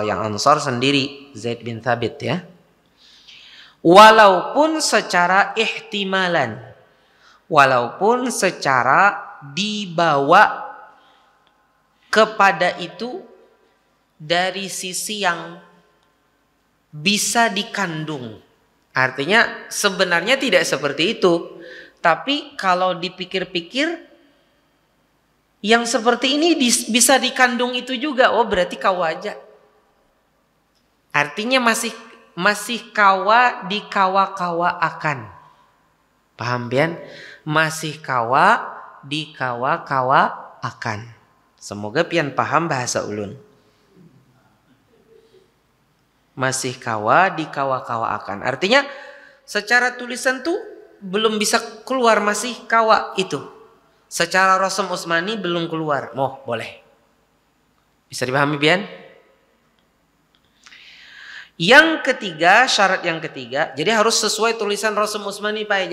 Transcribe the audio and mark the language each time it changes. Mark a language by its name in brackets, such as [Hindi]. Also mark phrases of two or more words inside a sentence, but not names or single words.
[Indonesian] Yang Ansar sendiri Zaid bin Thabit ya. Walaupun secara ihtimalan, walaupun secara dibawa kepada itu dari sisi yang bisa dikandung. Artinya sebenarnya tidak seperti itu, tapi kalau dipikir-pikir yang seperti ini bisa dikandung itu juga. Oh, [Banjar] berarti kawa aja. Artinya masih kawa dikawa-kawa akan. Paham pian? Masih kawa dikawa-kawa akan. Semoga pian paham bahasa ulun. Masih kawa dikawa-kawa akan. Artinya secara tulisan tuh belum bisa keluar, masih kawa itu. [Indonesian] Secara Rasm Utsmani belum keluar. Boleh. Bisa dipahami pian? Yang ketiga, syarat yang ketiga, jadi harus sesuai tulisan Rasm Utsmani Pak.